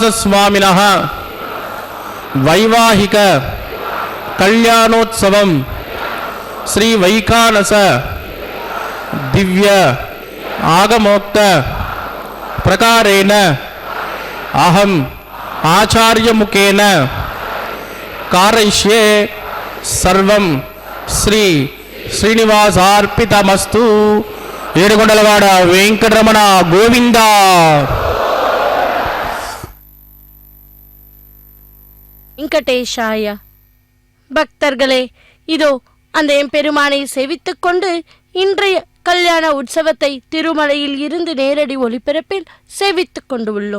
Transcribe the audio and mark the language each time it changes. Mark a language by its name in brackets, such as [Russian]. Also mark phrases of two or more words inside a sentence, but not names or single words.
[Sanskrit] स्वामिनः वैवाहिक कल्याणोत्सवम श्री वैखानस दिव्य आगमोक्त प्रकारेण अहम आचार्य मुखेन कारयिष्ये सर्वं श्री श्रीनिवासार्पितमस्तु [Telugu] ఏడుకొండలవాడ వెంకటరమణ గోవింద. [Sanskrit] வெங்கடேஷாய. [Tamil] பக்தர்களே, இதோ அந்த எம்பெருமானை சேவித்துக் கொண்டு இன்றைய கல்யாண உற்சவத்தை திருமலையில் இருந்து நேரடி ஒளிபரப்பில் சேவித்துக் கொண்டு உள்ளோம்.